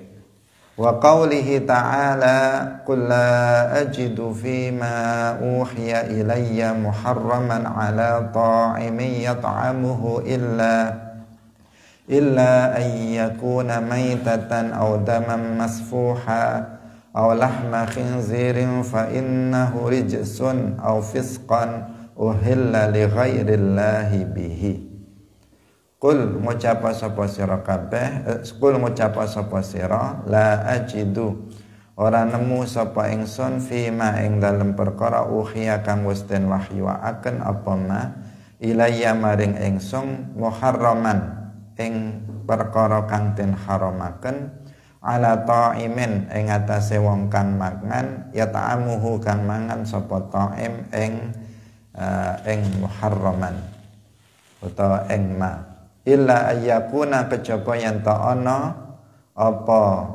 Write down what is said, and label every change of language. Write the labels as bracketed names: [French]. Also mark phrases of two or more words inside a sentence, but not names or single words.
[Arabic] وقوله تعالى قل لا أجد فيما أوحي إلي محرما على طاعم يطعمه إلا أن يكون ميتة أو دما مسفوحا أو لحم خنزير فإنه رجس أو فسقا أهل لغير الله به. [Javanese] Qul ngucapa sapa sira kabeh, qul ngucapa sapa sira [Arabic] لا أجد [Javanese] ora nemu sapa ingsun fima ing dalem perkara uhiya kang wis den wahyuaken apa [Arabic] ما إلي [Javanese] maring ingsun muharraman ing perkara kang den haramaken [Arabic] على طاعم [Javanese] ing atase wong kang mangan ya ta'amuhu kang mangan sapa ta'im ing muharraman utawa ing ma [Arabic] إلا أن يكون [Javanese] kejaba yen ta ana apa